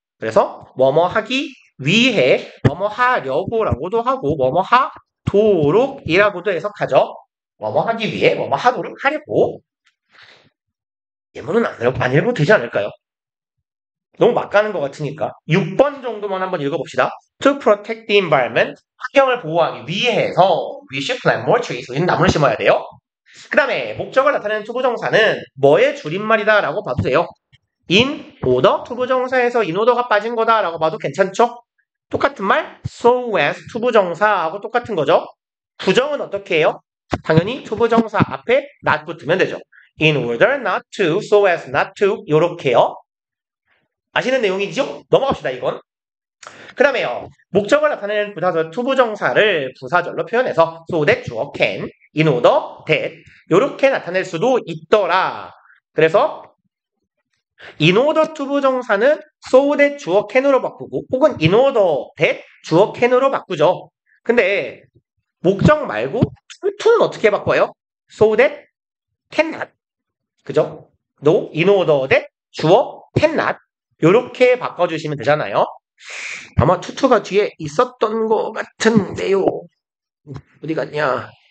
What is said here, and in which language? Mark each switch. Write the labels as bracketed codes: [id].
[ko] 그래서 뭐뭐 하기 위해, 뭐뭐 하려고라고도 하고 뭐뭐 하도록이라고도 해석하죠. 뭐뭐 하기 위해, 뭐뭐 하도록 하려고. 예문은 안 읽어도 되지 않을까요? 너무 막 가는 것 같으니까. 6번 정도만 한번 읽어봅시다. [en] To protect the environment. [ko] 환경을 보호하기 위해서 [en] we should plant more trees. [ko] 우리는 나무를 심어야 돼요. 그 다음에 목적을 나타내는 투부정사는 뭐의 줄임말이다 라고 봐도 돼요. in order 투부정사에서 in order가 빠진 거다 라고 봐도 괜찮죠? 똑같은 말 so as 투부정사하고 똑같은 거죠. 부정은 어떻게 해요? 당연히 투부정사 앞에 not 붙으면 되죠. [en] in order not to, so as not to 요렇게요. [ko] 아시는 내용이죠? 넘어갑시다 이건. 그 다음에요. 목적을 나타내는 투부정사를 부사절로 표현해서 so that 주어 can, in order that 요렇게 나타낼 수도 있더라. 그래서 in order 투부정사는 so that 주어 can으로 바꾸고 혹은 in order that 주어 can으로 바꾸죠. 근데 목적 말고 to는 어떻게 바꿔요? [en] so that cannot. 그죠? no, in order that 주어 cannot [ko] 요렇게 바꿔주시면 되잖아요. 아마 투투가 뒤에 있었던 것 같은데요. 어디 갔냐?